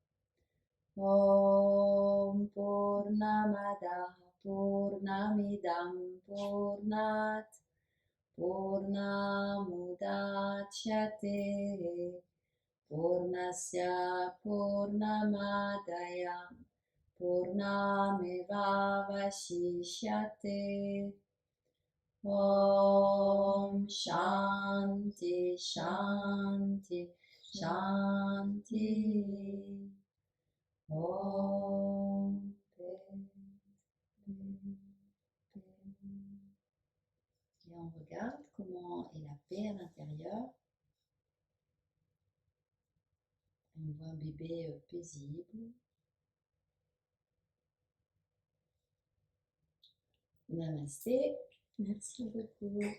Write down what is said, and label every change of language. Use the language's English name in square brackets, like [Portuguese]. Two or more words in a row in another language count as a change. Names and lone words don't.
[Sanskrit] ॐ पूर्णमदः पूर्णमिदं पूर्णात् पूर्णमुदच्यते पूर्णस्य पूर्णमादाय पूर्णमेवावशिष्यते. ॐ शान्तिः शान्तिः शान्तिः. [French] Om Paix, paix, paix. Et on regarde comment est la paix à l'intérieur. On voit un bébé paisible. Namasté. Merci beaucoup.